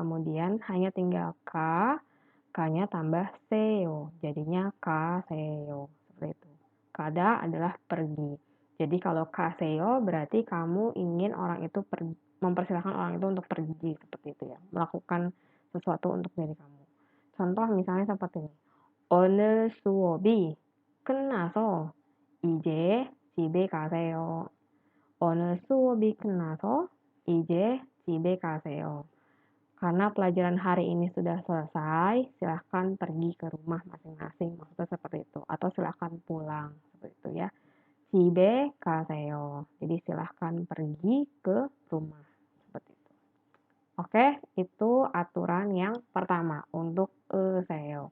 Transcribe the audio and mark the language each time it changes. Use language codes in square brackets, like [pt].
[id] Kemudian hanya tinggal ka. Ka-nya tambah seo. Jadinya ka seo. Seperti itu. Kada adalah pergi. Jadi kalau kaseo berarti kamu ingin orang itu mempersilahkan orang itu untuk pergi seperti itu ya. Melakukan sesuatu untuk diri kamu. Contoh misalnya seperti ini. [ko] 오늘 수업이 끝나서 이제 집에 가세요. 오늘 수업이 끝나서 이제 집에 가세요. [id] Karena pelajaran hari ini sudah selesai, silahkan pergi ke rumah masing-masing. Maksudnya seperti itu. Atau silahkan pulang. Seperti itu ya. [ko] 집에 가세요. [id] Jadi silahkan pergi ke rumah. Seperti itu. Oke, itu aturan yang pertama untuk seo.